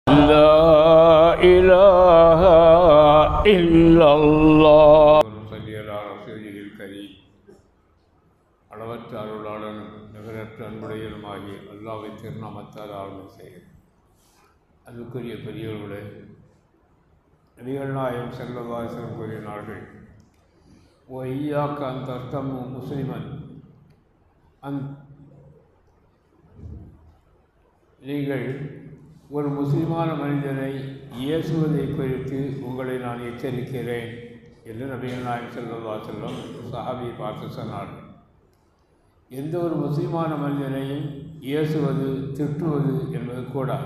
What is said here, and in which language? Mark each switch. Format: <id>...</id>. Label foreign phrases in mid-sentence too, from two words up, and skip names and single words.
<ar>لا إله إلا الله صلى على رسوله الكريم</ar> <ta>அளவற்ற அருளாளனும் நிகரற்ற அன்புடையனுமாகிய அல்லாஹ்வின் திருநாமத்தால் ஆரம்பம் செய்கிறேன். அன்புக்குரிய பெரியவர்களே, நபிகள் நாயகம்</ta> <ar>صلى الله عليه وسلم</ar> <ta>கூறினார்கள்,</ta> <ar>وَإِيَّاكَ أَنْ تَرْتَمُّ مُسْلِمًا</ar> <ta>நீங்கள் ஒரு முஸ்லிமான மனிதனை ஏசுவதை குறித்து உங்களை நான் எச்சரிக்கிறேன் என்று நபிகள் நாயகம்</ta> <ar>صلى الله عليه وسلم</ar> <ta>சஹாபியை பார்த்து சொன்னார்கள். எந்த ஒரு முஸ்லிமான மனிதனையும் ஏசுவது, திட்டுவது என்பது கூடாது.</ta>